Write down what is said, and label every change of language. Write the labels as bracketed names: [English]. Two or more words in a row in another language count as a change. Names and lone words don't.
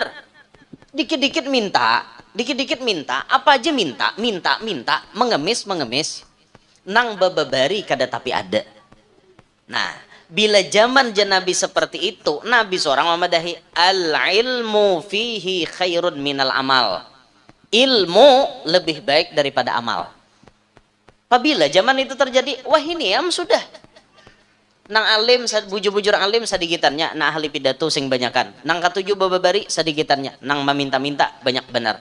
[Banjar] Dikit-dikit minta, apa aja minta, mengemis, nang bababari kada tapi ada. Nah, bila zaman Nabi seperti itu, Nabi seorang memadahi [Arabic] al-ilmu fihi khairun minal amal. [Banjar] Ilmu lebih baik daripada amal. Apabila zaman itu terjadi, wah ini sudah. Nang alim bujur-bujur alim sedikitannya, nah ahli pidato sing banyakan. Nang katuju bababari sedikitannya, nang meminta-minta banyak benar.